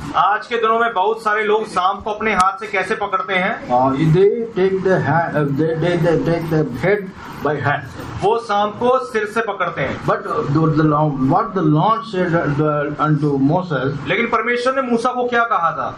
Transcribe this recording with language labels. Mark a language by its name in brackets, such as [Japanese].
[Hindi] आज के दिनों में बहुत सारे लोग सांप को अपने हाथ से कैसे पकड़ते हैं? [English] They take the hand, they take the head by hand. [Hindi] वो सांप को सिर से पकड़ते हैं। [English] But what the Lord said unto Moses. [Hindi] लेकिन परमेश्वर ने मूसा को क्या कहा था?